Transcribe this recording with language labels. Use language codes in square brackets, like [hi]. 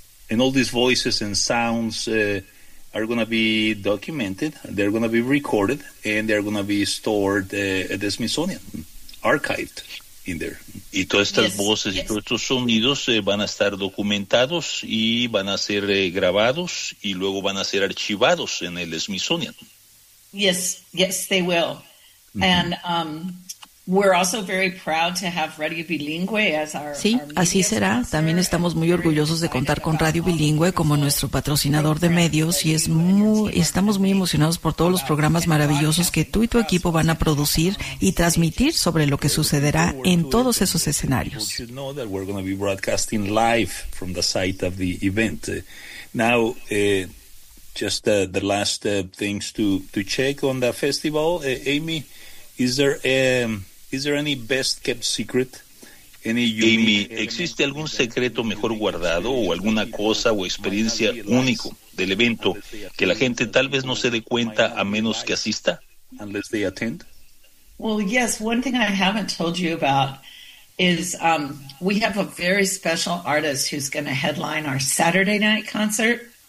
[en] And all these voices and sounds are going to be documented, they're going to be recorded, and they're going to be stored at the Smithsonian, archived. [es] Y todas estas voces y todos estos sonidos van a estar documentados y van a ser grabados y luego van a ser archivados en el Smithsonian. [en] Yes, they will. Mm-hmm. And we're also very proud to have Radio Bilingüe as our. [es] Sí, [en] our [es] así será. [en] Sponsor. [es] También estamos muy orgullosos de contar con Radio Bilingüe como nuestro patrocinador de medios y estamos muy emocionados por todos los programas maravillosos que tú y tu equipo van a producir y transmitir sobre lo que sucederá en todos esos escenarios. [en] You should know that we're going to be broadcasting live from the site of the event. Now, just the last things to check on the festival, Amy. Is there any best kept secret? [es] Amy, ¿existe algún secreto mejor guardado o alguna cosa o experiencia único del evento que la gente tal vez no se dé cuenta a menos que asista? [en] Unless they attend. Well, yes. One thing I haven't told you about is we have a very special artist who's going to headline our Saturday night concert.